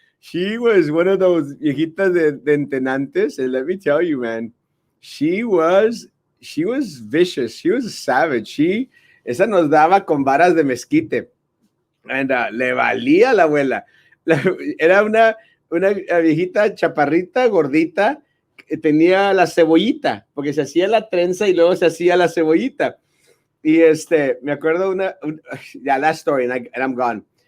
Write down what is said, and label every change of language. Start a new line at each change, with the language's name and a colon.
English: She was one of those
Spanish: viejitas de entenantes.
English: And let me tell you, man, she was vicious. She was a savage.
Spanish: Esa nos daba con varas de mezquite. And, le valía a la abuela. Era una viejita chaparrita, gordita, que tenía la cebollita, porque se hacía la trenza y luego se hacía la cebollita. Y me acuerdo
English: yeah, last story, and I'm gone.